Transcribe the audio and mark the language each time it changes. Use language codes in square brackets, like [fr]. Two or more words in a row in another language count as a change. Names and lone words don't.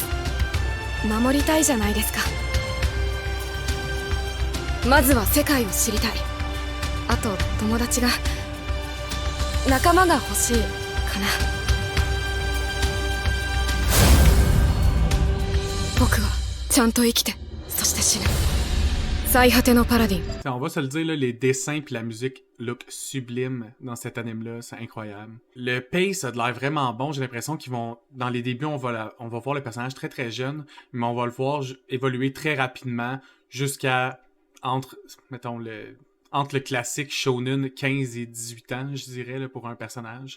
[ja] 守りたいじゃないですか。まずは世界を知りたい。あと友達が仲間が欲しいかな。僕はちゃんと生きてそして死ぬ。最果てのパラディン。 [fr] On va se le dire, là, les dessins puis la musique look sublime dans cet anime-là, c'est incroyable. Le pace a de l'air vraiment bon, j'ai l'impression qu'ils vont... Dans les débuts, on va voir le personnage très très jeune, mais on va le voir évoluer très rapidement jusqu'à entre le classique shonen 15 et 18 ans, je dirais, là, pour un personnage.